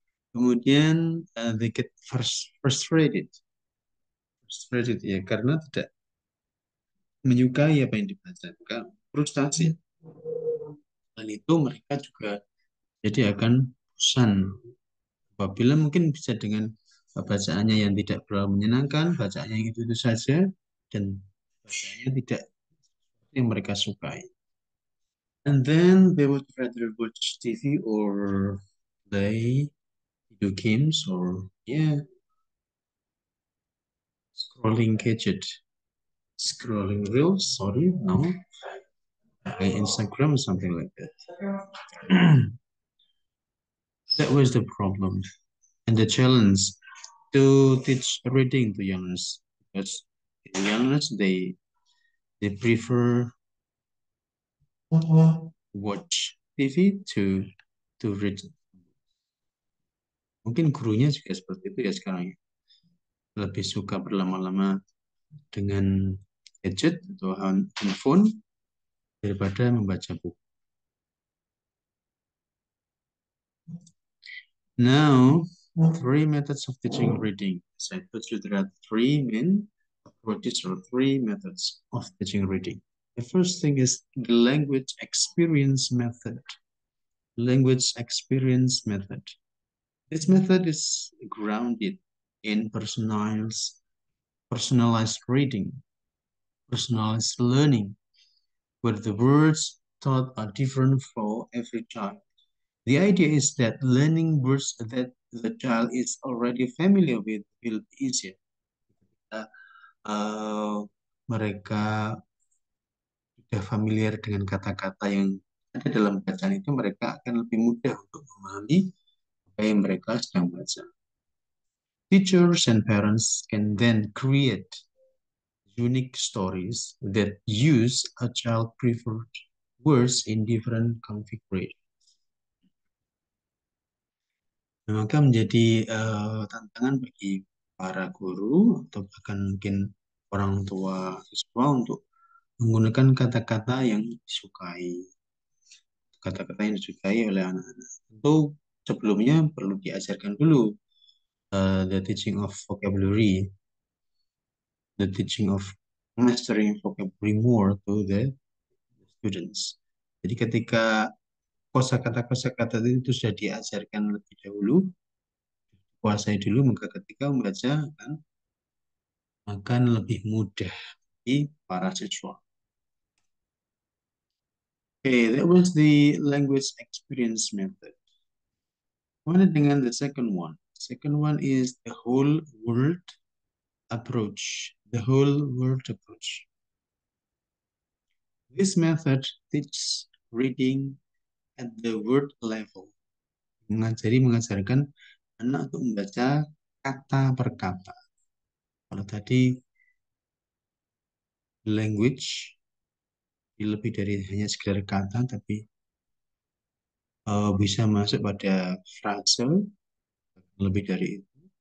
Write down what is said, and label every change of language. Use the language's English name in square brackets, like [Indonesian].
[Indonesian] Kemudian they get frustrated ya karena tidak menyukai apa yang dibaca, maka frustasi. Dan itu mereka juga jadi akan bosan apabila mungkin bisa dengan bacaannya yang tidak terlalu menyenangkan, bacaannya yang itu saja, dan bacaannya tidak yang mereka sukai. [English] And then they would rather watch TV or play video games or yeah, scrolling gadget, scrolling reels, sorry, no, like Instagram or something like that. That was the problem and the challenge to teach reading to youngers because youngers they prefer watch TV to read. [Indonesian] Mungkin gurunya juga seperti itu ya sekarang ya. Lebih suka berlama-lama dengan gadget atau handphone daripada membaca buku. [English] Now, three methods of teaching reading. As I told you, there are three main approaches or three methods of teaching reading. The first thing is the language experience method. Language experience method. This method is grounded in personalized reading, personalized learning, where the words taught are different for every child. The idea is that learning words that the child is already familiar with will be easier. [Indonesian] Uh, mereka sudah familiar dengan kata-kata yang ada dalam bacaan itu, mereka akan lebih mudah untuk memahami apa yang mereka sedang baca. [English] Teachers and parents can then create unique stories that use a child preferred words in different configurations. [Indonesian] Maka menjadi tantangan bagi para guru atau bahkan mungkin orang tua siswa untuk menggunakan kata-kata yang disukai, kata-kata yang disukai oleh anak-anak. Tentu sebelumnya perlu diajarkan dulu [English] the teaching of vocabulary, the teaching of mastering vocabulary more to the students. [Indonesian] Jadi ketika kosakata-kosakata itu sudah diajarkan lebih dahulu, kuasai dulu, maka ketika membaca akan lebih mudah bagi para siswa. [English] Okay, that was the language experience method. [Indonesian] Mana dengan [English] the second one? Second one is the whole world approach. The whole world approach. This method teaches reading at the word level. [Indonesian] Mengajarkan anak untuk membaca kata per kata. Kalau tadi language lebih dari hanya sekedar kata, tapi bisa masuk pada frase lebih dari itu.